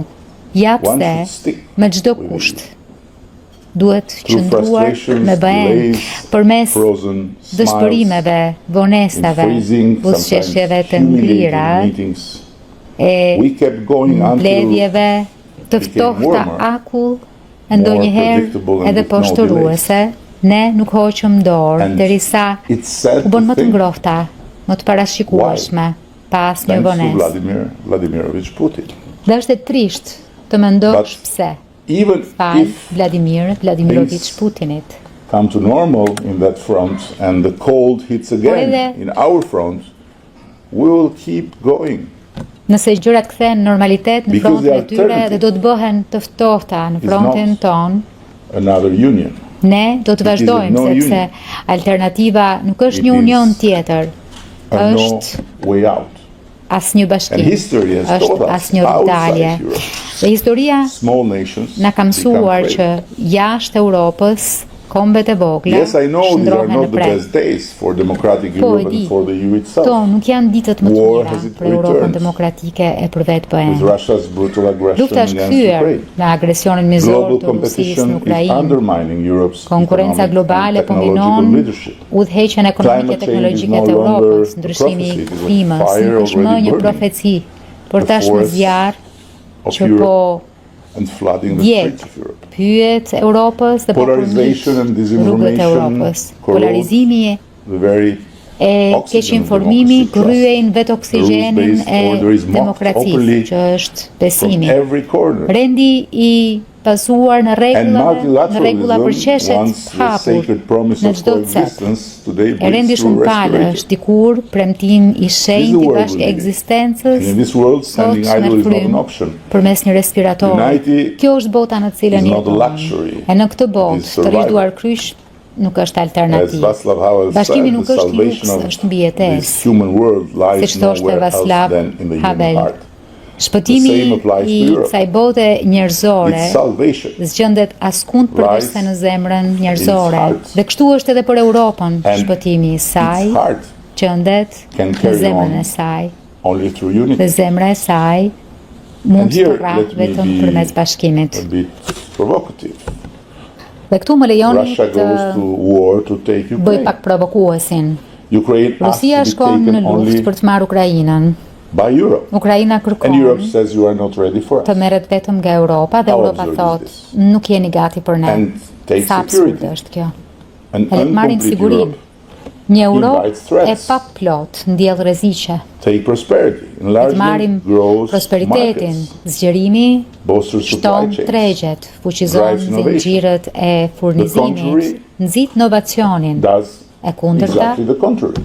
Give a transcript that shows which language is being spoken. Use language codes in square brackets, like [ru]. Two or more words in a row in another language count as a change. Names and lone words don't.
[sq] Ja pse me çdo kusht duhet qëndruar me BE-n përmes dëshpërimeve, vonesave, buzëqeshjeve të ngrira e mbledhjeve të ftohta akull e ndonjëherë edhe poshtëruese, ne nuk hoqëm dorë derisa u bën më të ngrohta, më të parashikueshme, pa asnjë vonesë. Dhe është e trisht të mendosh pse. Fal Vladimir Vladimirovich Putinit. [en] Come to normal in that front and the cold hits again in our front, we will keep going. [sq] Nëse gjërat kthehen në normalitet në frontin e tyre dhe do të bëhen të ftohta në frontin ton, ne do të vazhdojmë sepse alternativa nuk është një union tjetër, është asnjë bashkim, është asnjë dalje. Dhe historia na ka mësuar që jashtë Europës kombet e vogla [en] Yes, I know these are [sq] shndrohen në [en] not the [sq] prek. [en] best days for democratic [sq] Po, [en] Europe [sq] e di. [en] and for the EU itself. [sq] Kto nuk janë ditët më të [en] War [sq] mira [en] has its [sq] për Europën [en] returns. [sq] demokratike e për vetë [en] With [sq] BE. [en] Russia's brutal aggression [sq] Lufta është [en] against [sq] kthyer [en] Ukraine. [sq] me agresionin mizor [en] Global [sq] të Rusisë në [en] competition is [sq] Ukrainë. [en] undermining Europe's [sq] Konkurenca [en] economic [sq] globale [en] and [sq] po [en] technological [sq] minon [en] leadership. [sq] udhëheqjen ekonomike [en] Climate [sq] e [en] change [sq] teknologjike [en] is [sq] të [en] no longer [sq] Europës, [en] a [sq] ndryshimi i [en] prophecy, it is a [sq] klimës [en] fire [sq] nuk është më [en] already [sq] një [en] burning. [sq] profeci, por [en] The [sq] tashmë [en] forests [sq] zjarr [en] of [sq] që [en] Europe [sq] po [en] and flooding the [sq] djeg [en] streets of Europe. [sq] pyet Europës dhe po [en] Polarization and [sq] përmbyt rrugët e Europës. [en] disinformation corrode [sq] Polarizimi [en] the very [sq] e keq [en] oxygen of [sq] informimi [en] democracy trust. [sq] gryejnë vetë oksigjenin [en] rules-based [sq] e [en] order is mocked openly [sq] demokracisë, që është [en] From [sq] besimi. [en] every corner. [sq] Rendi i pasuar në [en] And [sq] rregulla për qeshet [en] once the [sq] hapur [en] sacred promise [sq] në [en] of [sq] çdo cep. [en] coexistence today [sq] E rendi [en] breaks through [sq] shumë palë [en] respirator. [sq] është dikur premtim i shenjtë i [en] world [sq] bashkë [en] we live in. [sq] ekzistencës. [en] And in this world, standing [sq] sot [en] idle [sq] me [en] is not [sq] frym [en] an option. [sq] përmes një respiratori. [en] Unity [sq] Kjo është bota në cilën [en] is not a [sq] jetojmë. [en] luxury. [sq] E në këtë [en] It [sq] botë, [en] is [sq] të [en] survival. [sq] rishduar kryq nuk është [en] As [sq] alternativë. [en] Václav Havel [sq] Bashkimi [en] said, [sq] nuk [en] the [sq] është [en] salvation [sq] luks, [en] of [sq] është mbijetesë. [en] this human world lies [sq] Siç thoshte [en] nowhere else [sq] Václav [en] than in the human [sq] Havel. [en] heart. [sq] Shpëtimi [en] The same applies to [sq] i [en] Europe. [sq] kësaj bote njerëzore [en] Its salvation [sq] zgjendet askund përveç se në zemrën njerëzore. [en] heart. [sq] Dhe kështu është edhe për Europën, [en] And [sq] shpëtimi i saj [en] its heart [sq] qëndet [en] can [sq] në [en] carry [sq] zemrën [en] on [sq] e saj. [en] only through unity. [sq] Dhe zemra e saj mund [en] And [sq] të [en] here, [sq] rrah [en] let me [sq] vetëm [en] be [sq] përmes bashkimit. [en] a bit provocative. [sq] Dhe këtu më lejoni [en] Russia [sq] të [en] goes to war to take [sq] bëj [en] Ukraine. [sq] pak provokuesin. [en] Ukraine asks [sq] Rusia [en] to be [sq] shkon në [en] taken [sq] luftë [en] only [sq] për të marrë Ukrainën. [en] by Europe. [sq] Ukraina [en] And Europe [sq] kërkon [en] says you are not ready for [sq] të [en] us. [sq] merret vetëm nga Europa dhe [en] How [sq] Europa [en] absurd [sq] thot [en] is this? [sq] nuk jeni gati për ne. [en] And take [sq] Sa absurde [en] security. [sq] është kjo. [en] An [sq] E le të marrim [en] incomplete [sq] sigurim. [en] Europe. [sq] Një Europë [en] invites threats. [sq] e pa plot ndjell rreziqe. [en] Take prosperity. [sq] Të [en] Enlargement [sq] marrim [en] grows [sq] prosperitetin, [en] markets. [sq] zgjerimi [en] Bolsters supply [sq] shton [en] chains. [sq] tregjet, fuqizon [en] Drives innovation. [sq] zinxhirët e furnizimit, [en] contrary [sq] nxit inovacionin. [en] Does [sq] E kundërta [en] exactly the contrary.